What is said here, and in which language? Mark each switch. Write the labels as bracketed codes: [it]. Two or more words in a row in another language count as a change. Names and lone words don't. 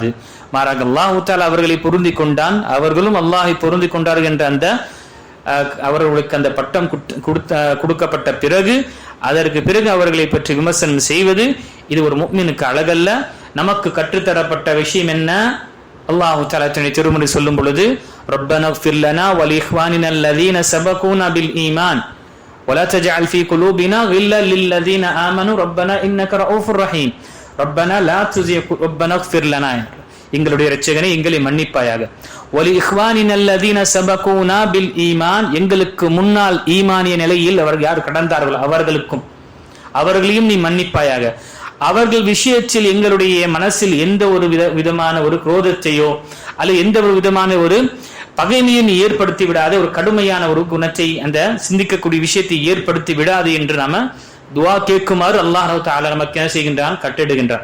[ta] மாறாக [ar] الله تعالى [ta] அவர்களை பொருந்தி கொண்டான், அவர்களும் அல்லாஹை பொருந்தி கொண்டார்கள் என்ற அந்த அவர்களுக்கு அந்த பட்டம் கொடுக்கப்பட்ட பிறகு அதற்கு பிறகு அவர்களை பற்றி விமர்சனம் செய்வது இது ஒரு முஃமினுக்கு அழகல்ல. நமக்கு கற்றுத்தரப்பட்ட விஷயம் என்ன, [ar] الله تعالى [ta] தன்னுடைய திருமறை சொல்லும் பொழுது [ar] ربنا اغفر لنا ولإخواننا الذين سبقونا بالإيمان ولا تجعل في قلوبنا غلا للذين آمنوا ربنا إنك رؤوف رحيم ربنا لا تزغ ربنا اغفر لنا [ta] எங்களுடைய இரட்சகனே எங்களை மன்னிப்பாயாக [ar] ولإخواننا الذين سبقونا بالإيمان [ta] எங்களுக்கு முன்னால் ஈமானிய நிலையில் அவர்கள் யார் கடந்தார்களோ அவர்களையும் நீ மன்னிப்பாயாக. அவர்கள் விஷயத்தில் எங்களுடைய மனசில் எந்த ஒரு விதமான ஒரு குரோதத்தையோ அல்லது எந்த ஒரு விதமான ஒரு பகைமையும் ஏற்படுத்தி விடாத ஒரு கடுமையான ஒரு குணத்தை அந்த சிந்திக்கக்கூடிய விஷயத்தை ஏற்படுத்தி விடாது என்று நாம துவா கேட்குமாறு [ar] الله تعالى [ta] நமக்கு என்ன செய்கின்றான், கட்டிடுகின்றான்.